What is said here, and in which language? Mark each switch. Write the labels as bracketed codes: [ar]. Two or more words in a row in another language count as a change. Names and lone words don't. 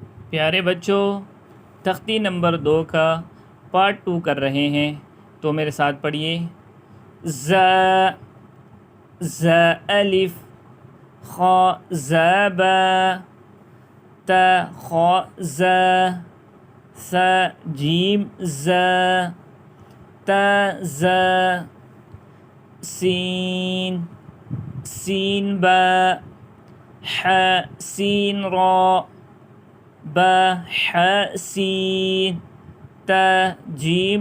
[ur] پیارے بچوں، تختی نمبر 2 کا پارٹ 2 کر رہے ہیں، تو میرے ساتھ پڑھیے۔ ز ز الف، خ ز ب، ت خ ز، ث جیم ز، ت ز، سین سین ب، ح سین را، ب ح سین، ت جیم